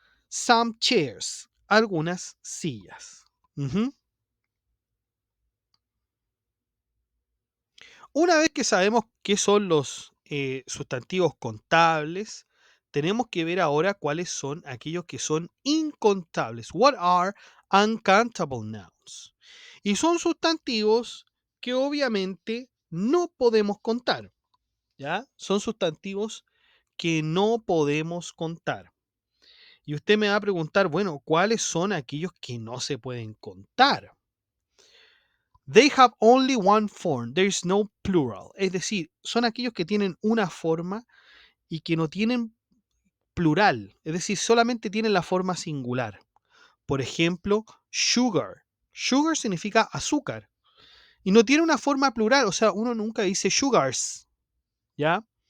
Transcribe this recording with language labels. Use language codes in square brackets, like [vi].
[en] Some chairs. [es] Algunas sillas. Ujú. Una vez que sabemos qué son los sustantivos contables, tenemos que ver ahora cuáles son aquellos que son incontables. [en] What are uncountable nouns? [es] Y son sustantivos que obviamente no podemos contar, ¿ya? Son sustantivos que no podemos contar. Y usted me va a preguntar, bueno, ¿cuáles son aquellos que no se pueden contar? [en] They have only one form, there is no plural. [es] Es decir, son aquellos que tienen una forma y que no tienen plural. Es decir, solamente tienen la forma singular. Por ejemplo, sugar. Sugar significa azúcar. Y no tiene una forma plural, o sea, uno nunca dice sugars, ¿ya?